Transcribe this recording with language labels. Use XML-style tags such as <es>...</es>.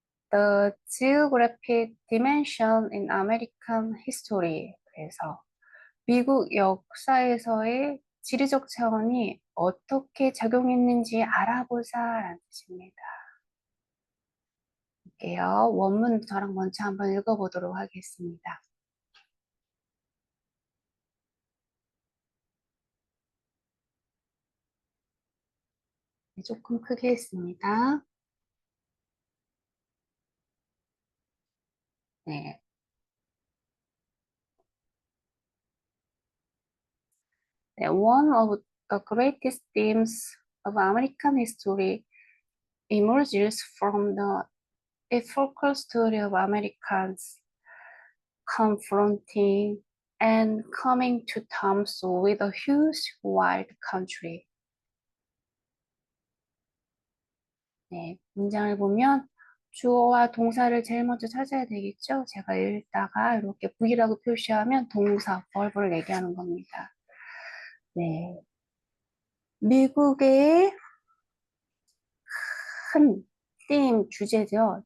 <en>The Geographic Dimension in American History.</en> <ko>그래서 미국 역사에서의 지리적 차원이 어떻게 작용했는지 알아보자라는 뜻입니다. 볼게요. 원문 저랑 먼저 한번 읽어보도록 하겠습니다. 네, 조금 크게 했습니다. 네. 네,</ko> <en>one of the greatest themes of American history emerges from the epochal story of Americans confronting and coming to terms with a huge wild country.</en> <ko>네, 문장을 보면 주어와 동사를 제일 먼저 찾아야 되겠죠? 제가 읽다가 이렇게 V라고 표시하면 동사, verb를 얘기하는 겁니다. 네. 미국의 큰 주제죠.</ko>